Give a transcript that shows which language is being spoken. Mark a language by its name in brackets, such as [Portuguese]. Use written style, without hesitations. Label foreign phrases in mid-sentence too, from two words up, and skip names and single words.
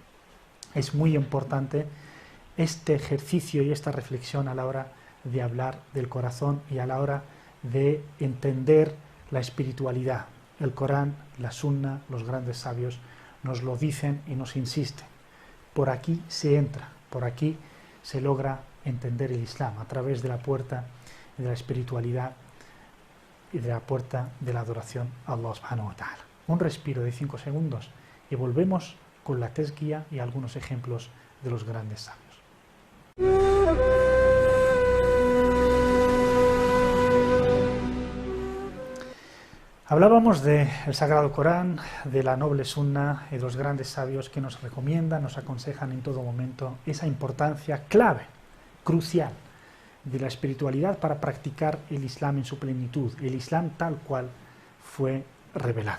[Spanish] Es muy importante este ejercicio y esta reflexión a la hora de hablar del corazón y a la hora de entender la espiritualidad. El Corán, la Sunna, los grandes sabios nos lo dicen y nos insisten. Por aquí se entra, por aquí se logra entender el Islam, a través de la puerta de la espiritualidad y de la puerta de la adoración a [Arabic] الله سبحانه وتعالى. [Spanish] Un respiro de 5 segundos y volvemos con la tezquía y algunos ejemplos de los grandes sabios. Hablábamos del Sagrado Corán, de la noble Sunna y de los grandes sabios que nos recomiendan, nos aconsejan en todo momento esa importancia clave, crucial, de la espiritualidad para practicar el Islam en su plenitud, el Islam tal cual fue revelado.